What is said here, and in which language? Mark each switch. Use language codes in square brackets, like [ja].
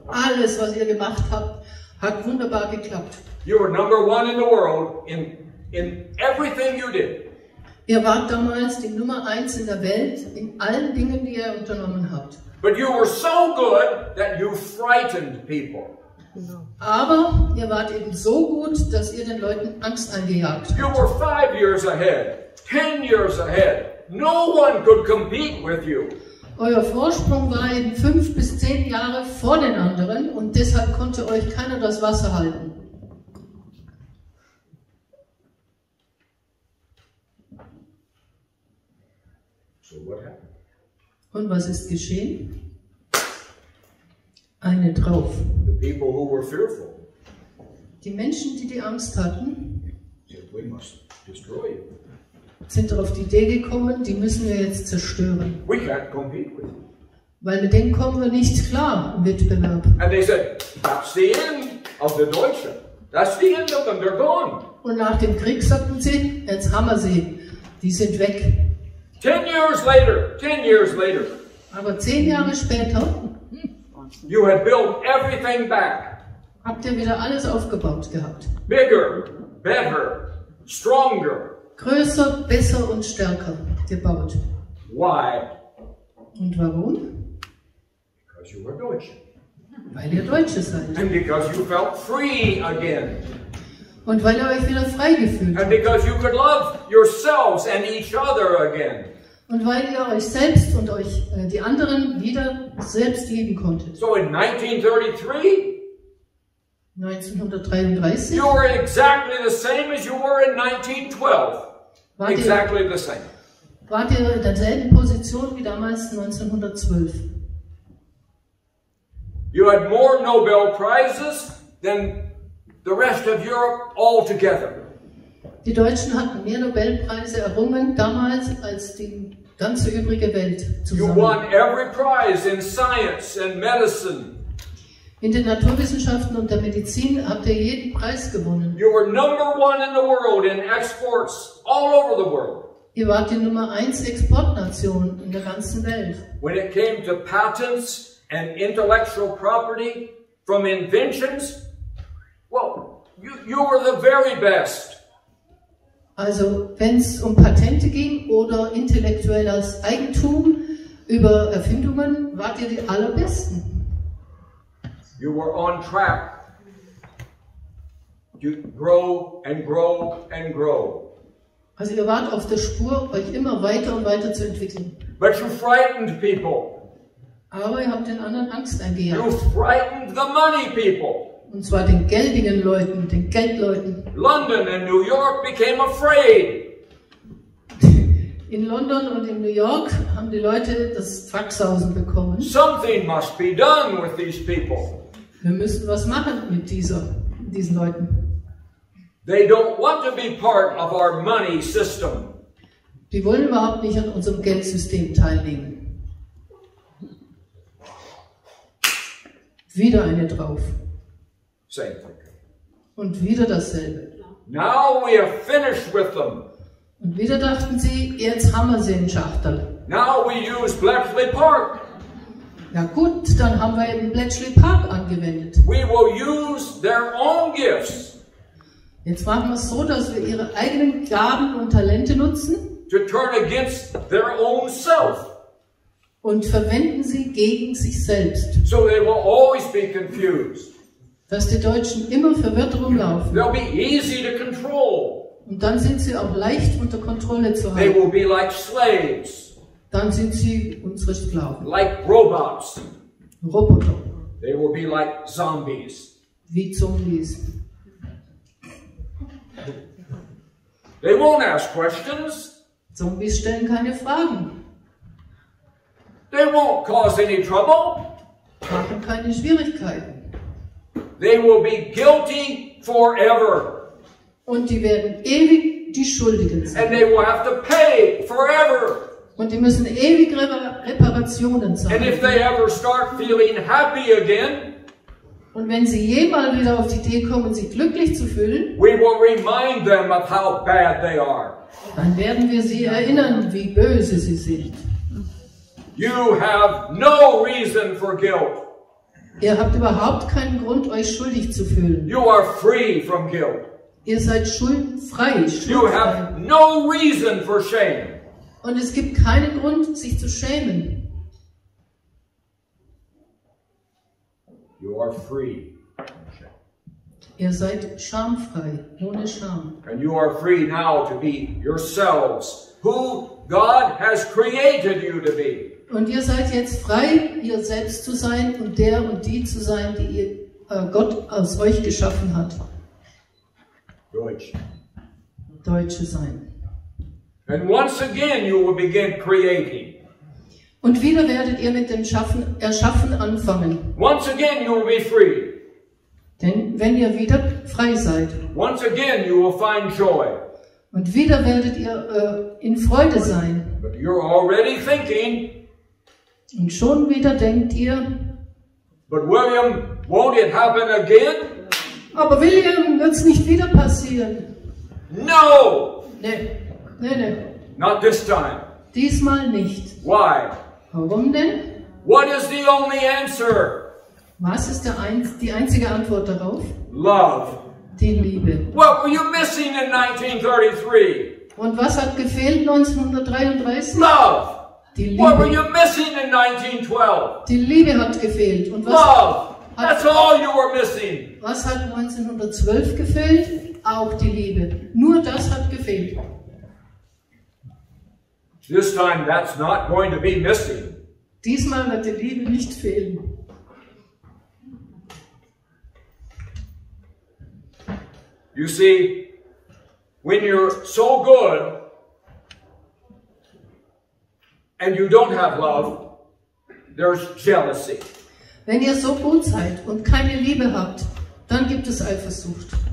[de] Alles, was ihr gemacht habt, hat wunderbar geklappt. [en] You were number one in the world in everything you did. [de] Ihr wart damals die Nummer 1 in der Welt in allen Dingen, die ihr unternommen habt. [en] But you were so good that you frightened people. [de] Aber ihr wart eben so gut, dass ihr den Leuten Angst eingejagt habt. [en] You were 5 years ahead, 10 years ahead. No one could compete with you. [de] Euer Vorsprung war eben 5 bis 10 Jahre vor den anderen und deshalb konnte euch keiner das Wasser halten. [en] So what happened? [de] Und was ist geschehen? Eine drauf. [en] The people who were fearful. [de] Die Menschen, die Angst hatten, [en] We must destroy you. [de] Sind auf die Idee gekommen, die müssen wir jetzt zerstören. [en] We can't compete with you. [de] Weil mit denen kommen wir nicht klar im Wettbewerb. [en] And they said, that's the end of the Deutsche. That's the end of them. They're gone. [de] Und nach dem Krieg sagten sie, jetzt haben wir sie. Die sind weg. [en] 10 years later, 10 years later, [de] Aber 10 Jahre später [en] you had built everything back. [de] habt ihr wieder alles aufgebaut gehabt. [en] Bigger, better, stronger. [de] Größer, besser und stärker gebaut. [en] Why? [de] Und warum? [en] Because you were Deutsch. [de] Weil ihr Deutsche seid. [en] And because you felt free again. [de] Und weil ihr euch wieder frei gefühlt [en] And [de] habt. [en] because you could love yourselves and each other again. [de] Und weil ihr euch selbst und euch die anderen wieder selbst lieben konntet. [en] So in 1933, [de] 1933 [en] you were exactly the same as you were in 1912. Exactly the same. [de] wart ihr in derselben Position wie damals 1912. [en] You had more Nobel Prizes than the rest of Europe altogether. [de] Die Deutschen hatten mehr Nobelpreise errungen damals als die ganze übrige Welt [en] You [de] zusammen. [en] won every prize in science and medicine. [de] In den Naturwissenschaften und der Medizin habt ihr jeden Preis gewonnen. [en] You were number one in the world in exports all over the world. [de] Ihr wart die Nummer 1 Exportnation in der ganzen Welt. [en] When it came to patents and intellectual property from inventions, well, you were the very best. [de] Also wenn es um Patente ging oder intellektuelles Eigentum über Erfindungen, wart ihr die allerbesten. [en] You were on track to grow and grow and grow. [de] Also ihr wart auf der Spur, euch immer weiter und weiter zu entwickeln. [en] But you frightened people. [de] Aber ihr habt den anderen Angst [en] You [de] eingejagt. [en] frightened the money people. [de] Und zwar den geldigen Leuten, den Geldleuten. [en] London and New York became afraid. [de] In London und in New York haben die Leute das Faxhausen bekommen. [en] Something must be done with these people. [de] Wir müssen was machen mit diesen Leuten. [en] They don't want to be part of our money system. [de] Die wollen überhaupt nicht an unserem Geldsystem teilnehmen. Wieder eine drauf. [en] Same thing. [de] Und wieder dasselbe. [en] Now we have finished with them. [de] Und wieder dachten sie, jetzt haben wir sie in Schachtel. [en] Now we use Bletchley Park. [de] Ja gut, dann haben wir eben Bletchley Park angewendet. [en] We will use their own gifts [de] Jetzt machen wir es so, dass wir ihre eigenen Gaben und Talente nutzen [en] to turn against their own self. [de] und verwenden sie gegen sich selbst. [en] So they will always be confused. [de] Dass die Deutschen immer verwirrt rumlaufen. [en] They'll be easy to control. [de] Und dann sind sie auch leicht unter Kontrolle zu [en] They [de] halten. [en] will be like slaves, [de] Dann sind sie unsere Sklaven. [en] like robots. [de] Roboter, [en] They will be like zombies. [de] wie Zombies. [en] They won't ask questions. [de] Zombies stellen keine Fragen, [en] They won't cause any trouble. [de] machen keine Schwierigkeiten. [en] They will be guilty forever. [de] Und die werden ewig die Schuldigen sein. [en] And they will have to pay forever. [de] Und die müssen ewig Reparationen [en] And [de] zahlen. [en] if they ever start feeling happy again, [de] Und wenn sie jemals wieder auf die Idee kommen, sich glücklich zu fühlen, [en] we will remind them of how bad they are. [de] dann werden wir sie erinnern, wie böse sie sind. [en] You have no reason for guilt. [de] Ihr habt überhaupt keinen Grund, euch schuldig zu fühlen. [en] You are free from guilt. [de] Ihr seid schuldenfrei, [en] You [de] schuldfrei. [en] have no reason for shame. [de] Und es gibt keinen Grund, sich zu schämen. [en] You are free. [de] Ihr seid schamfrei, ohne Scham. [en] And you are free now to be yourselves, who God has created you to be. [de] Und ihr seid jetzt frei, ihr selbst zu sein und der und die zu sein, die Gott aus euch geschaffen hat. Deutsch. Deutsche sein. [en] And once again you will begin creating. [de] Und wieder werdet ihr mit dem Erschaffen anfangen. [en] Once again you will be free. [de] Denn wenn ihr wieder frei seid [en] Once again you will find joy. [de] und wieder werdet ihr in Freude sein [en] But you're already thinking, [de] und schon wieder denkt ihr, [en] but William, won't it happen again? [de] Aber William, wird es nicht wieder passieren? [en] No! [de] Nee, nee, nee. [en] Not this time. [de] Diesmal nicht. [en] Why? [de] Warum denn? [en] What is the only answer? [de] Was ist die einzige Antwort darauf? [en] Love. [de] Die Liebe. [en] What were you missing in 1933? [de] Und was hat gefehlt 1933? [en] Love. [de] Die [en] What were [de] Liebe. [en] you missing in 1912? [de] Die Liebe hat gefehlt. Und [en] Love. That's all you were missing. [de] was hat 1912 gefehlt? Auch die Liebe. Nur das hat gefehlt. [en] This time that's not going to be missing. [de] Diesmal wird die Liebe nicht fehlen. [en] You see, when you're so good and you don't have love, there's jealousy. [de] Wenn ihr so gut seid und keine Liebe habt, dann gibt es Eifersucht.